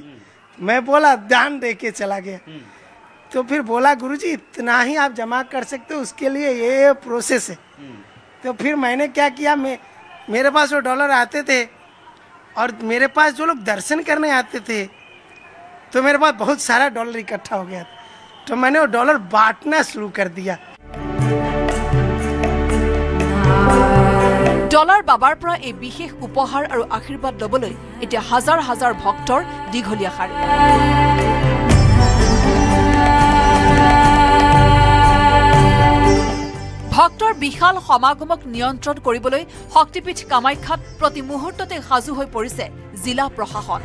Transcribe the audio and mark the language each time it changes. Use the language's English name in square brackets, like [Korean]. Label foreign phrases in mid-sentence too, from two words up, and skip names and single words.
[Hindi] मैं बोला दान दे के चला गया। तो फिर बोला गुरुजी इतना ही आप जमा कर सकते हो, उसके लिए ये प्रोसेस है। तो फिर मैंने क्या किया, मेरे पास वो डॉलर आते थे और मेरे पास जो लोग दर्शन करने आते थे तो मेरे पास बहुत सारा डॉलर इकट्ठा हो गया। तो मैंने वो डॉलर बांटना शुरू कर दिया। [Assamese] ডলাৰ বাবাৰ পৰা এই বিশেষ উপহাৰ আৰু আশীৰ্বাদ লবলৈ এতিয়া হাজাৰ হাজাৰ ভক্তৰ দীঘলীয়া শাৰী। ভক্তৰ বিশাল সমাগমক নিয়ন্ত্ৰণ কৰিবলৈ শক্তিপীঠ কামাখ্যাত প্ৰতি মুহূৰ্ততে সাজু হৈ পৰিছে জিলা প্ৰশাসন।